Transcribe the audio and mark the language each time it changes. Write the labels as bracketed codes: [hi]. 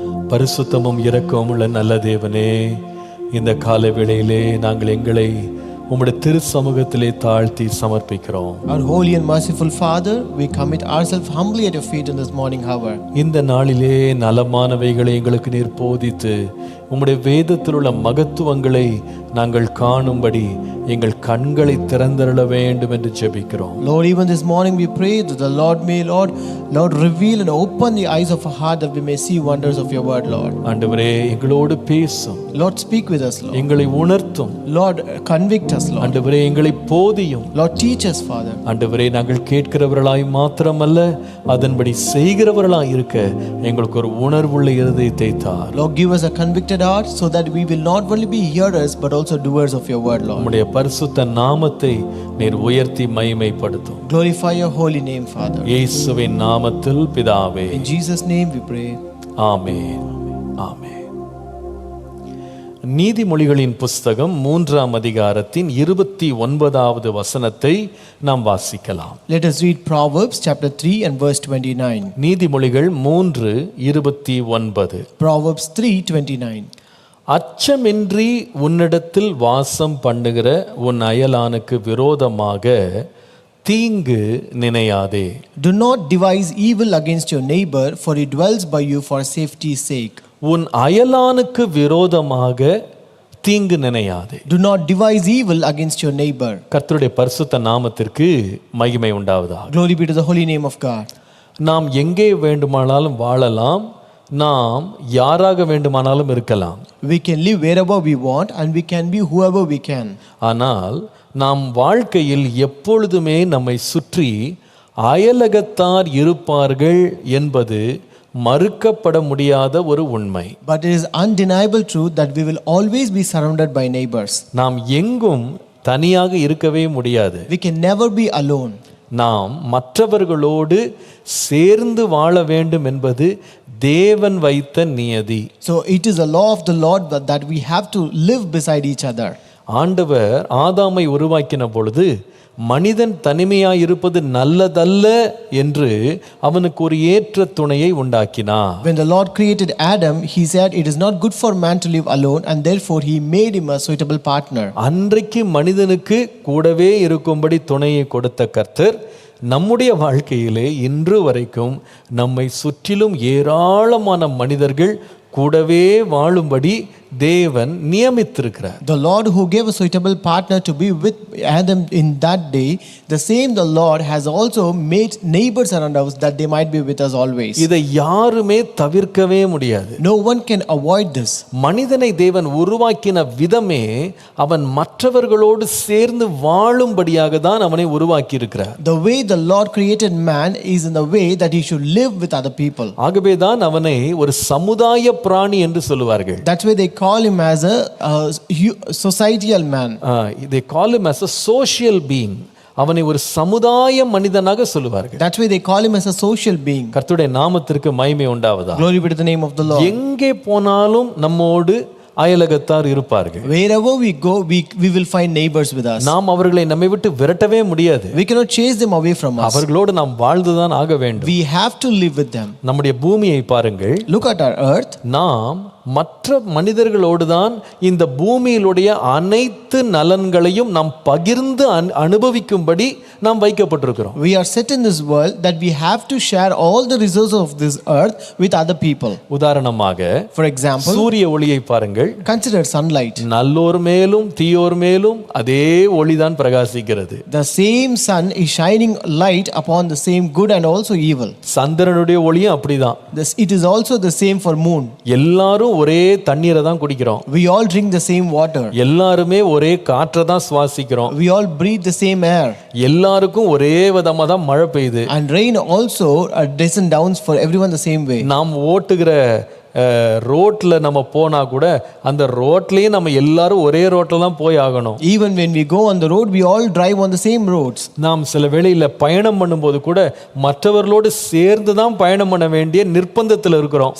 [ta] பரிசுத்தமும் இரக்கமும் உள்ள நல்ல தேவனே, இந்த கால வேளையிலே நாங்கள் எங்களை உம்முடைய திரு சமூகத்திலே தாழ்த்தி சமர்ப்பிக்கிறோம். [en] Our holy and merciful Father, we commit ourselves humbly at your feet in this morning hour. [ta] இந்த நாளிலே நலமானவைகளை எங்களுக்கு நீர் போதித்து உம்முடைய வேதத்தில் உள்ள மகத்துவங்களை நாங்கள் காணும்படி எங்கள் கண்களை திறந்தருள வேண்டும் என்று ஜெபிக்கிறோம். [en] Lord, even this morning we pray that the Lord may Lord reveal and open the eyes of our heart that we may see wonders of your word, Lord. [ta] ஆண்டவரே எங்களோடு பேசும். [en] Lord, speak with us, Lord. [ta] எங்களை உணர்த்தும். [en] Lord, convict us, Lord. [ta] ஆண்டவரே எங்களை போதியும். [en] Lord, teach us, Father. [ta] ஆண்டவரே நாங்கள் கேட்கிறவர்களாய் மாத்திரமல்ல, அதன்படி செய்கிறவர்களாய் இருக்க எங்களுக்கு ஒரு உணர்வுள்ள இருதயத்தை தார். [en] Lord, give us a convicted heart so that we will not only be hearers but also doers of your word, Lord. [ta] உம்முடைய பரிசுத்த நாமத்தை நீர் உயர்த்தி மகிமைப்படுத்தும். [en] Glorify your holy name, Father. [ta] இயேசுவின் நாமத்தில் பிதாவே. [en] In Jesus' name we pray. [ta] ஆமென். ஆமென். நீதிமொழிகளின் புஸ்தகம் 3ஆம் அதிகாரத்தின் 29வது வசனத்தை நாம் வாசிக்கலாம். [en] Let us read Proverbs chapter 3 and verse 29. [ta] நீதிமொழிகள் 3:29. [en] Proverbs 3:29. [ta] அச்சமின்றி உன்னிடத்தில் வாசம் பண்ணுகிற உன் அயலானுக்கு விரோதமாக தீங்கு நினையாதே. [en] Do not devise evil against your neighbor, for he dwells by you for safety's sake. [ta] உன் அயலானுக்கு விரோதமாக தீங்கு நினையாதே. [en] Do not devise evil against your neighbor. [ta] கர்த்தருடைய பரிசுத்த நாமத்திற்கு மகிமை உண்டாவதாக. [en] Glory be to the holy name of God. [ta] நாம் எங்கே வேண்டுமானாலும் வாழலாம், நாம் யாராக வேண்டுமானாலும் இருக்கலாம். [en] We can live wherever we want and we can be whoever we can. [ta] ஆனால் நாம் வாழ்க்கையில் எப்பொழுதுமே நம்மை சுற்றி அயலகத்தார் இருப்பார்கள் என்பது மறுக்கப்பட முடியாத ஒரு உண்மை. [en] But it is undeniable truth that we will always be surrounded by neighbors. [ta] நாம் எங்கும் தனியாக இருக்கவே முடியாது. [en] We can never be alone. [ta] நாம் மற்றவர்களோடு சேர்ந்து வாழ வேண்டும் என்பது தேவன் வைத்த நியதி. [en] So it is a law of the Lord that we have to live beside each other. [ta] ஆண்டவர் ஆதாமை உருவாக்கின பொழுது மனிதன் தனிமையாய் இருப்பது நல்லதல்ல என்று அவனுக்கு ஒரு ஏற்ற துணையை உண்டாக்கினார். [en] When the Lord created Adam, he said it is not good for man to live alone and therefore he made him a suitable partner. [ta] அன்றைக்கு மனிதனுக்கு கூடவே இருக்கும்படி துணையை கொடுத்த கர்த்தர் நம்முடைய வாழ்க்கையிலே இன்று வரைக்கும் நம்மை சுற்றிலும் ஏராளமான மனிதர்கள் கூடவே வாழும்படி தேவன் நியமித்திருக்கிறார். [en] The Lord who gave a suitable partner to be with Adam in that day, the same the Lord has also made neighbors around us that they might be with us always. [ta] இதை யாருமே தவிர்க்கவே முடியாது. [en] No one can avoid this. [ta] மனிதனை தேவன் உருவாக்கின விதமே அவன் மற்றவர்களோடு சேர்ந்து வாழும்படியாக தான் அவனை உருவாக்கி இருக்கிறார். [en] The way the Lord created man is in the way that he should live with other people. [ta] ஆகவே தான் அவனை ஒரு சமுதாய பிராணி என்று சொல்லுவார்கள். [en] That's why they call him as a societal man. They call him as a social being. [ta] அவனை ஒரு சமுதாய மனிதனாக சொல்லுவார்கள். [en] That's why they call him as a social being. [ta] கர்த்தருடைய நாமத்திற்கு மகிமை உண்டாவதாக. [en] Glory be to the name of the Lord. [ta] எங்கே போனாலும் நம்மோடு அயலகத்தார் இருப்பார்கள். [en] Wherever we go, we will find neighbors with us. [ta] நாம் அவர்களை நம்மை விட்டு விரட்டவே முடியாது. [en] We cannot chase them away from us. [ta] அவர்களோடு நாம் வாழ்ந்துதான் ஆக வேண்டும். [en] We have to live with them. [ta] நம்முடைய பூமியை பாருங்கள். [en] Look at our earth. [ta] நாம் மற்ற மனிதர்களோடு தான் இந்த பூமியிலுடைய அனைத்து நலன்களையும் நாம் பகிர்ந்து அனுபவிக்கும்படி நாம் வைக்கப்பட்டிருக்கிறோம். [en] We are set in this world that we have to share all the resources of this earth with other people. [ta] உதாரணமாக, [en] for example, [ta] சூரிய ஒளியை பாருங்கள். [en] consider sunlight. [ta] நல்லோர் மேலும் தீயோர் மேலும் அதே ஒளிதான் பிரகாசிக்கிறது. [en] The same sun is shining light upon the same good and also evil. [ta] சந்திரனுடைய ஒளியும் அப்படிதான். [en] It is also the same for moon. [ta] எல்லாரும் ஒரே தண்ணீரை தான் குடிக்கிறோம். [en] We all drink the same water. [ta] எல்லாருமே ஒரே காற்றை தான் சுவாசிக்கிறோம். [en] We all breathe the same air. [ta] எல்லாருக்கும் ஒரே விதமா தான் மழை பெய்யுது. [en] And rain also descends down for everyone the same way. [ta] நாம் ஓட்டுகிற ரோட்ல நம்ம போனா கூட அந்த ரோட்லயே நம்ம எல்லாரும் ஒரே ரோட்ல தான் போய் ஆகணும். [en] Even when we go on the road, we all drive on the same roads. [ta] நாம் சில வேளையில பயணம் பண்ணும்போது கூட மற்றவர்களோடு சேர்ந்து தான் பயணம் பண்ண வேண்டிய நிர்பந்தத்தில் இருக்கிறோம்.